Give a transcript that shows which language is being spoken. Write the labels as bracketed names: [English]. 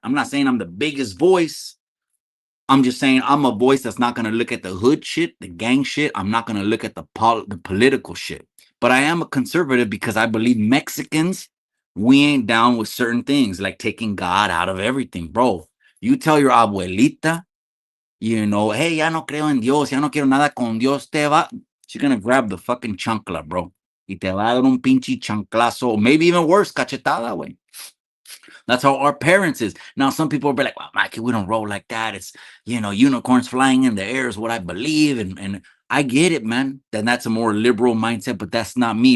[English] I'm not saying I'm the biggest voice. I'm just saying I'm a voice that's not going to look at the hood shit, the gang shit. I'm not going to look at the political shit. But I am a conservative because I believe Mexicans, we ain't down with certain things like taking God out of everything, bro. You tell your abuelita, you know, hey, [Spanish] ya no creo en Dios, ya no quiero nada con Dios, te va. [English] She's going to grab the fucking chancla, bro. [Spanish] Y te va a dar un pinche chanclazo, [English] or maybe even worse, [Spanish] cachetada, güey. [English] That's how our parents is. Now, some people will be like, well, Mikey, we don't roll like that. It's, you know, unicorns flying in the air is what I believe. And I get it, man. Then that's a more liberal mindset, but that's not me.